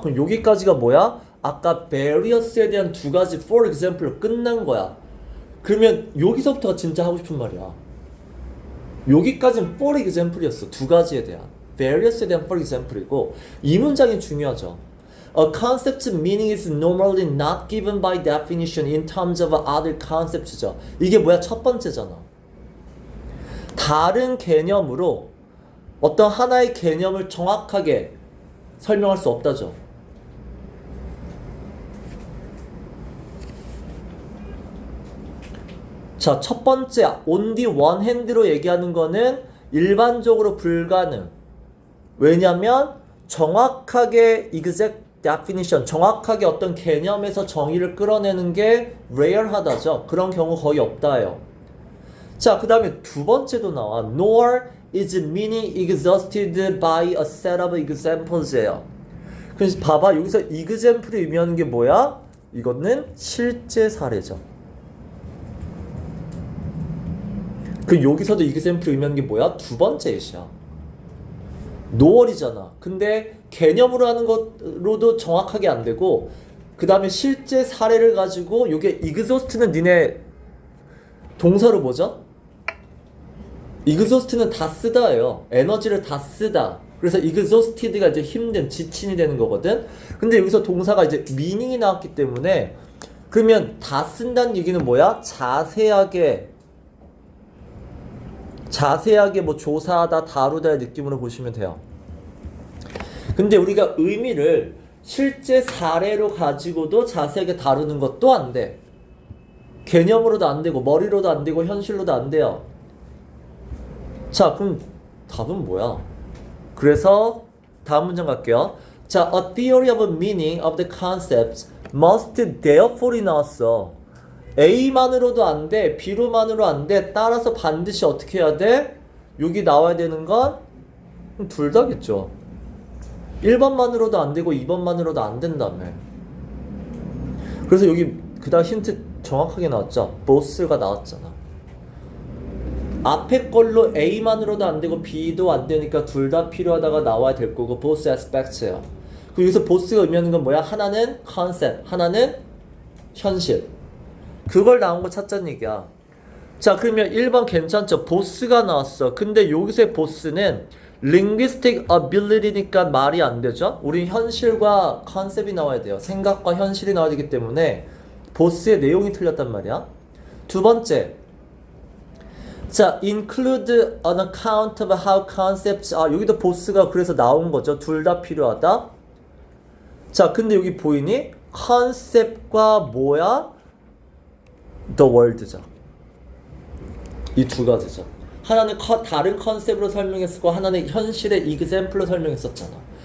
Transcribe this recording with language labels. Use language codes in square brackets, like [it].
[ko] 그럼 여기까지가 뭐야? 아까 various에 대한 두 가지 for example로 끝난 거야. 그러면 여기서부터가 진짜 하고 싶은 말이야. 여기까지는 for example이었어. 두 가지에 대한. various에 대한 for example이고, 이 문장이 중요하죠. [en] A concept's meaning is normally not given by definition in terms of other concepts죠. [ko] 이게 뭐야? 첫 번째잖아. 다른 개념으로 어떤 하나의 개념을 정확하게 설명할 수 없다죠. 자, 첫 번째 only one hand로 얘기하는 거는 일반적으로 불가능. 왜냐면 정확하게 exact definition, 정확하게 어떤 개념에서 정의를 끌어내는 게 rare하다죠. 그런 경우 거의 없다예요. 자, 그 다음에 두 번째도 나와. [en] Nor is meaning exhausted by a set of examples예요. [ko] 그래서 봐봐, 여기서 example이 의미하는 게 뭐야? 이거는 실제 사례죠. 그 여기서도 example 의미하는 게 뭐야? 두 번째 예시야. 노월이잖아. 근데 개념으로 하는 것로도 정확하게 안 되고, 그 다음에 실제 사례를 가지고, 요게 exhaust는 니네 동사로 뭐죠? exhaust는 다 쓰다예요. 에너지를 다 쓰다. 그래서 exhausted가 이제 힘든, 지친이 되는 거거든. 근데 여기서 동사가 이제 meaning이 나왔기 때문에, 그러면 다 쓴다는 얘기는 뭐야? 자세하게 뭐 조사하다, 다루다의 느낌으로 보시면 돼요. 근데 우리가 의미를 실제 사례로 가지고도 자세하게 다루는 것도 안 돼. 개념으로도 안 되고, 머리로도 안 되고, 현실로도 안 돼요. 자, 그럼 답은 뭐야? 그래서 다음 문장 갈게요. [en] 자, a theory of meaning of the concepts must therefore이 나왔어. [ko] A만으로도 안 돼, B로만으로 안 돼. 따라서 반드시 어떻게 해야 돼? 여기 나와야 되는 건 둘 다겠죠. 1번만으로도 안 되고 2번만으로도 안 된다며. 그래서 여기 그 다음 힌트 정확하게 나왔죠. both가 나왔잖아. 앞에 걸로 A만으로도 안 되고 B도 안 되니까 둘 다 필요하다가 나와야 될 거고 [en] both aspects [ko] 예요. 그리고 여기서 both가 의미하는 건 뭐야? 하나는 concept, 하나는 현실. 그걸 나온 거 찾자는 얘기야. 자, 그러면 1번 괜찮죠? both가 나왔어. 근데 여기서의 both는 linguistic ability니까 말이 안 되죠? 우리 현실과 컨셉이 나와야 돼요. 생각과 현실이 나와야 되기 때문에 both의 내용이 틀렸단 말이야. 두 번째, 자, [en] include an account of how concepts are. [ko] 여기도 both가 그래서 나온 거죠. 둘 다 필요하다. 자, 근데 여기 보이니? 컨셉과 뭐야? the world죠. 이 두 가지죠. 하나는 다른 컨셉으로 설명했었고, 하나는 현실의 example로 설명했었잖아.